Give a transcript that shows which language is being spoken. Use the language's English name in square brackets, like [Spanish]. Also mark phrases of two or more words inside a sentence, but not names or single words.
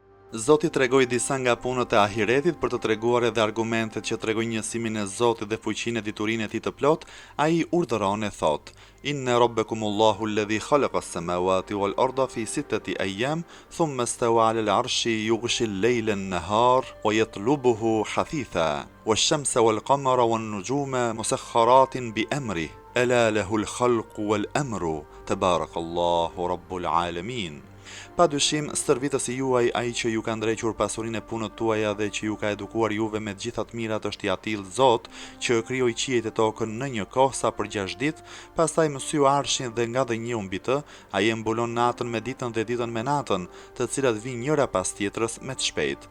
[Albanian] Zoti tregoi disa nga punët e ahiretit për të treguar edhe argumentet që tregojnë njësimin e Zotit dhe fuqinë e diturinë e tij të plot. Ai urdhëron e thot: [Arabic] إن ربكم الله الذي خلق السماوات والأرض في ستة أيام ثم استوى على العرش يغشي الليل النهار ويطلبه حثيثا والشمس والقمر والنجوم مسخرات بأمره ألا له الخلق والأمر تبارك الله رب العالمين. [Albanian] Pa dyshim, stërvitësi juaj, ai që ju ka ndrequr pasurinë e punët tuaja dhe që ju ka edukuar juve me të gjitha të mirat është i atill Zot, që krijoi qiejt e tokën në një kohë sa për 6 ditë, pastaj mësyu arshin dhe nga dhe një mbi të, ai e mbulon natën me ditën dhe ditën me natën, të cilat vijnë njëra pas tjetrës me të shpejt.